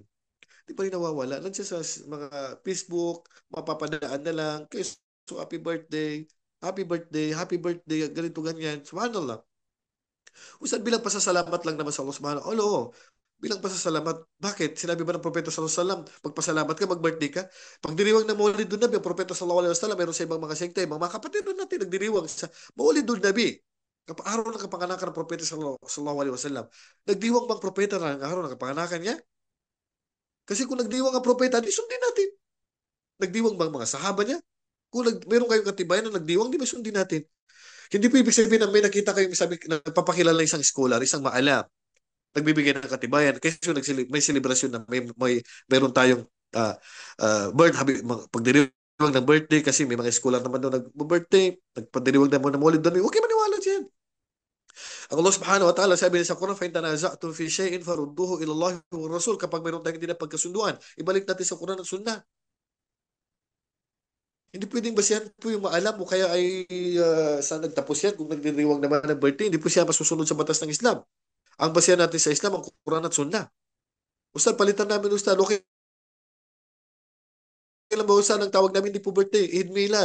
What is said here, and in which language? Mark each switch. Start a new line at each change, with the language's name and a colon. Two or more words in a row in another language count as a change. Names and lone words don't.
Filipino: Di pa rin nawawala. Nandiyan sa mga Facebook, mapapadaan na lang, so
English: happy birthday, happy birthday, happy birthday,
Filipino: ganito, ganyan. Subhanallah. Usan bilang pasasalamat lang naman sa Allah subhanahu. Oo, bilang pasasalamat. Bakit? Sinabi ba ng Propeta
Arabic: صلى الله عليه وسلم,
Filipino: pagpasalamat ka, mag-birthday ka? Pagdiriwang ng Maulid Nabi, ang Propeta
Arabic: صلى الله عليه وسلم,
Filipino: meron sa ibang mga sekte, mga kapatid na natin nagdiriwang sa Maulid Nabi. Araw ng kapanganakan ng Propeta
Arabic: صلى الله عليه وسلم.
Filipino: Nagdiwang bang Propeta ng araw ng kapanganakan niya? Kasi kung nagdiwang ang Propeta, di sundin natin. Nagdiwang bang mga sahaba niya? Kung meron kayong katibayan na nagdiwang, di ba sundin natin? Hindi po ibig sabihin na may nakita kayong sabi, nagpapakilala isang scholar, isang maalam, nagbibigay ng katibayan kasi may celebration na meron tayong uh, pagdiriwang ng birthday kasi may mga scholar naman doon nag-birthday, nagpadiriwang naman ng Maulid doon. Okay maniwala diyan. Ang Allah
Arabic: سبحانه وتعالى
Filipino: sabi niya sa Quran,
Arabic: فَإِنْ تَنَازَعْتُمْ فِي شَيْءٍ فَرُدُّوهُ إِلَى اللَّهِ وَالرَّسُولِ.
Filipino: Kapag meron tayong hindi na pagkasunduan, ibalik natin sa Quran at Sunnah. Hindi pwedeng basihan po yung maalam mo kaya ay saan nagtapos yan kung nagdiriwang naman ng birthday. Hindi po siya masusunod sa batas ng Islam. Ang basihan natin sa Islam, ang Quran at Sunnah. Ustad, palitan namin, Ustad. Okay lang ba, Ustad, ang tawag namin di po birthday, Eid Milad.